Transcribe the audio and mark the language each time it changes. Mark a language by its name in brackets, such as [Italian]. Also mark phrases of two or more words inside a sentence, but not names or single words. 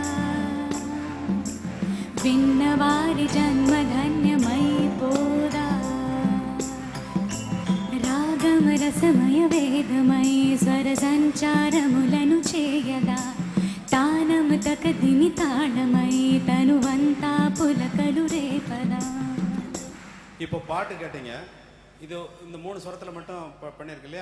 [Telugu] విన్నవారి జన్మధన్యమై పోదా. రాగమ రసమయ వేదమై స్వర సంచారములను చేయదా. తానము తకదిమి తాళమై తనువంతా పులకలు రేపదా. [Tamil] இப்போ பாட்டு கேட்டீங்க, இது இந்த 3 ஸ்வரத்தில் மட்டும் பண்ணியிருக்கு இல்லையா?